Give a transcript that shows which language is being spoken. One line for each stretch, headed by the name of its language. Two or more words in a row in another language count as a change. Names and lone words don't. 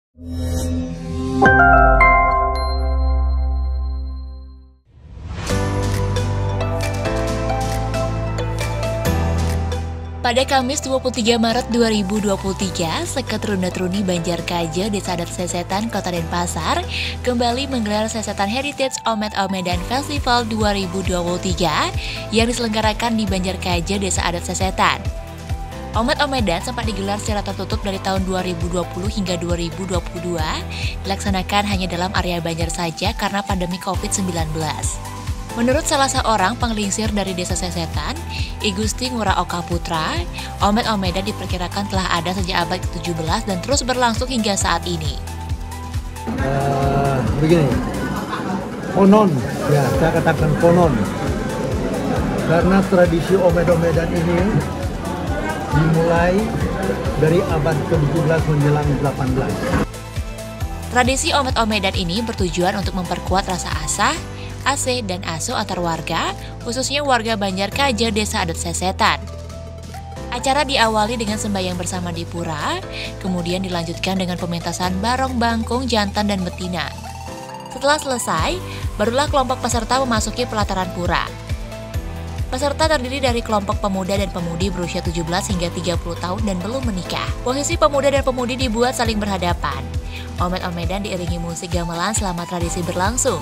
Indonesian: Pada Kamis 23 Maret 2023, Seket Runda-Truni Banjarkaja, Desa Adat Sesetan, Kota Denpasar, kembali menggelar Sesetan Heritage Omet-Omedan Festival 2023 yang diselenggarakan di Banjarkaja, Desa Adat Sesetan. Omet-Omedan sempat digelar secara tertutup dari tahun 2020 hingga 2022, dilaksanakan hanya dalam area Banjar saja karena pandemi COVID-19. Menurut salah seorang penglingsir dari Desa Sesetan, I Gusti Ngurah Oka Putra, Omet-Omedan diperkirakan telah ada sejak abad ke-17 dan terus berlangsung hingga saat ini. Begini, konon, ya saya katakan konon, karena tradisi Omet-Omedan ini dimulai dari abad ke-17 menjelang 18. Tradisi Omet-Omedan ini bertujuan untuk memperkuat rasa asah, asih dan asuh antar warga, khususnya warga Banjarkaja, Desa Adat Sesetan. Acara diawali dengan sembahyang bersama di pura, kemudian dilanjutkan dengan pementasan barong bangkung jantan dan betina. Setelah selesai, barulah kelompok peserta memasuki pelataran pura. Peserta terdiri dari kelompok pemuda dan pemudi berusia 17 hingga 30 tahun dan belum menikah. Posisi pemuda dan pemudi dibuat saling berhadapan. Omet-Omedan diiringi musik gamelan selama tradisi berlangsung.